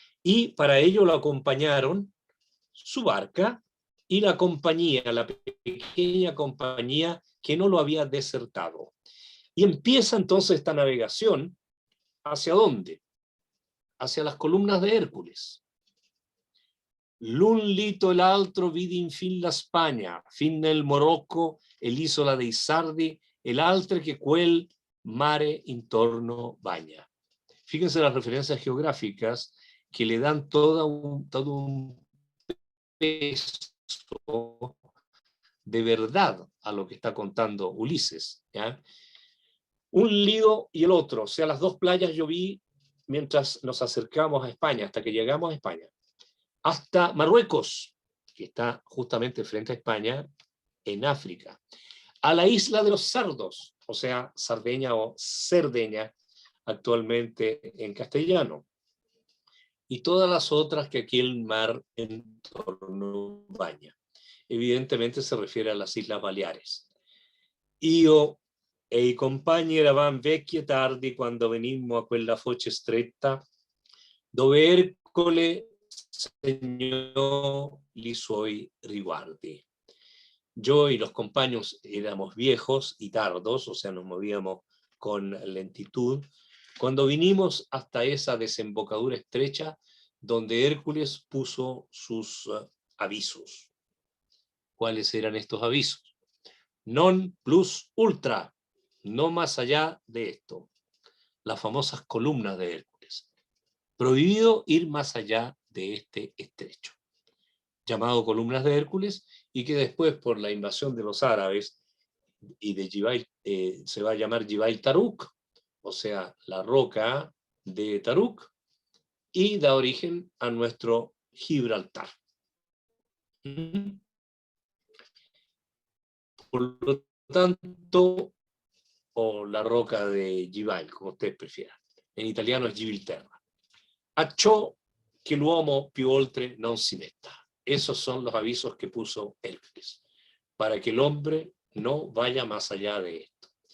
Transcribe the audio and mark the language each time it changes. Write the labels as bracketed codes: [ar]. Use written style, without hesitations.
[es] Y para ello lo acompañaron su barca y la compañía, la pequeña compañía que no lo había desertado. Y empieza entonces esta navegación, ¿hacia dónde? Hacia las columnas de Hércules. [it] L'un lito l'altro vidi infin la Spagna, fin nel Morocco e l'isola dei Sardi, el altre che quel mare intorno baña. [es] Fíjense las referencias geográficas que le dan todo un peso de verdad a lo que está contando Ulises. ¿Ya? Un lido y el otro, o sea, las dos playas yo vi mientras nos acercamos a España, hasta que llegamos a España. Hasta Marruecos, que está justamente frente a España, en África. a la isla de los Sardos, o sea, Sardeña o Cerdeña, actualmente en castellano, y todas las otras que aquí el mar en torno baña. Evidentemente se refiere a las Islas Baleares. [it] Io e i compagni eravamo vecchi e tardi quando venimmo a quella foce stretta dove Ercole segnò i suoi riguardi. [es] Yo y los compañeros éramos viejos y tardos, o sea, nos movíamos con lentitud, cuando vinimos hasta esa desembocadura estrecha donde Hércules puso sus avisos. ¿Cuáles eran estos avisos? [la] Non plus ultra, [es] no más allá de esto. Las famosas columnas de Hércules. Prohibido ir más allá de este estrecho, llamado columnas de Hércules, y que después por la invasión de los árabes y de Jibal, se va a llamar Jibal Taruk, o sea, la roca de Taruk, y da origen a nuestro Gibraltar. Por lo tanto, o la roca de Jibal, como ustedes prefieran. En italiano es Gibilterra. [it] A ciò che l'uomo più oltre non si metta. [es] Esos son los avisos que puso Hércules, para que el hombre no vaya más allá de esto.